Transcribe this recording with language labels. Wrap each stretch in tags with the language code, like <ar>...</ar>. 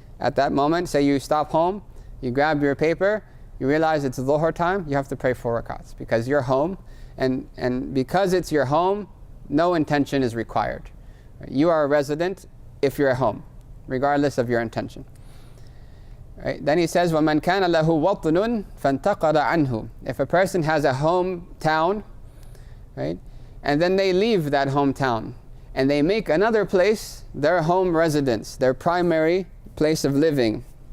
<en>At that moment, say you stop home, you grab your paper, you realize it's Dhuhr time, you have to pray 4 rakats because you're home, and because it's your home, no intention is required. Right? You are a resident if you're at home, regardless of your intention. Right? Then he says,</en> <ar>وَمَنْ كَانَ لَهُ وَطْنٌ فَانْتَقَدَ عَنْهُ.</ar> <en>If a person has a hometown, right, and then they leave that hometown and they make another place their home residence, their primary place of living,</en>